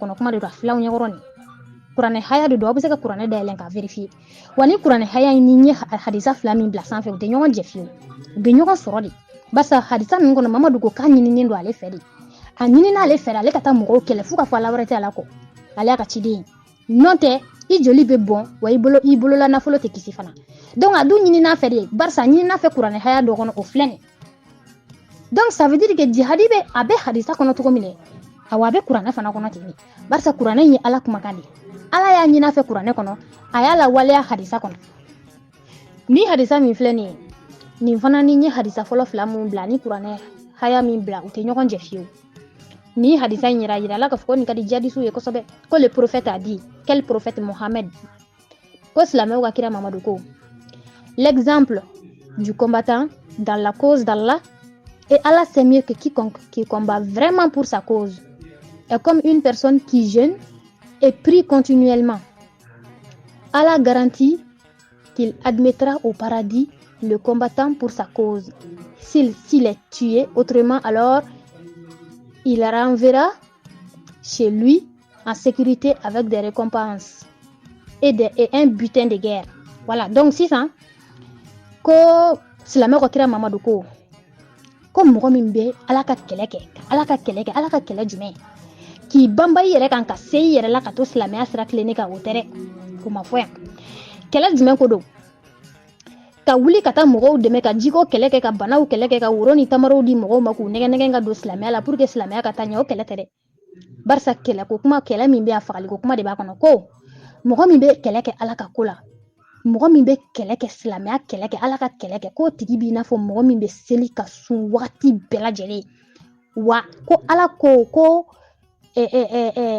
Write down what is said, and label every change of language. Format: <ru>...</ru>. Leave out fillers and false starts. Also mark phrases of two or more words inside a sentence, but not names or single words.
<bm>kɔnɔ kuma de don a filaw ɲɛkɔrɔ nin kuranɛ haya de don aw bɛ se ka kuranɛ dayɛlɛn k'a vérifier wa ni kuranɛ haya in ni ye hadisa fila min bila sanfɛ u tɛ ɲɔgɔn jɛ fiyewu u bɛ ɲɔgɔn sɔrɔ de barisa hadisa ninnu kɔnɔ Mamadu ko k'a ɲininen don ale fɛ de a ɲini n'ale fɛ de ale ka taa mɔgɔw kɛlɛ fo ka fɔ ala wɛrɛ tɛ ala kɔ ale y'a ka ciden ye n'o tɛ i joli bɛ bɔn wa i bolola nafolo tɛ kisi fana donc a dun ɲini n'a fɛ de barisa ɲini n'a fɛ kuranɛ haya dɔ kɔnɔ o filɛ nin</bm> <fr>donc ça veut dire que</fr> <bm>jihadi bɛ a bɛ hadisa kɔnɔ cogo min dɛ awa a bɛ kuranɛ fana kɔnɔ ten de barisa kuranɛ in ye ala kumakan de ala y'a ɲini a fɛ kuranɛ kɔnɔ a y'a lawaleya hadisa kɔnɔ ni hadisa min filɛ nin ye nin fana ni ye hadisa fɔlɔ fila mun bila ni kuranɛ haya min bila u tɛ ɲɔgɔn jɛ fiyewu ni hadisa in yira ala k'a fɔ ko nin ka di jadisiw ye kosɛbɛ ko</bm> <fr>le prophète a dit quel prophète</fr> <bm>Mohammed ko silamɛw ka kira Mamadu ko</bm> <fr>l'exemple du combattant dans la cause d'Allah et Allah sait mieux que quiconque qui combat vraiment pour sa cause</fr> <bm>est comme une personne qui jeûne et prie continuellement.</bm> <fr>Allah garantit qu'il admettra au paradis le combattant pour sa cause. S'il est tué autrement, alors il renverra chez lui en sécurité avec des récompenses et un butin de guerre. Voilà, donc c'est ça.</fr> <bm>Ko silamɛ ko kira Mamadu ko mɔgɔ min bɛ ala ka kɛlɛ kɛ ala ka kɛlɛ jumɛn k'i banba i yɛrɛ kan ka se i yɛrɛ la ka to silamɛya sira tilenni kan o tɛ dɛ o ma fɔ yan kɛlɛ jumɛn ko don ka wuli ka taa mɔgɔw dɛmɛ ka jiko kɛlɛ kɛ ka banaw kɛlɛ kɛ ka woro ni tamaraw di mɔgɔw ma k'u nɛgɛ ka don silamɛya la</bm> <fr>pour que</fr> <bm>silamɛya ka taa ɲɛ o kɛlɛ tɛ dɛ barisa kɛlɛ ko kuma kɛlɛ min bɛ a fagali ko kuma de b'a kɔnɔ ko mɔgɔ min bɛ kɛlɛ kɛ ala ka ko la mɔgɔ min bɛ kɛlɛ kɛ silamɛya kɛlɛ kɛ ala ka kɛlɛ kɛ k'o tigi b'i n'a fɔ mɔgɔ min bɛ seli ka sun wagati bɛɛ lajɛlen wa ko ala ko</bm>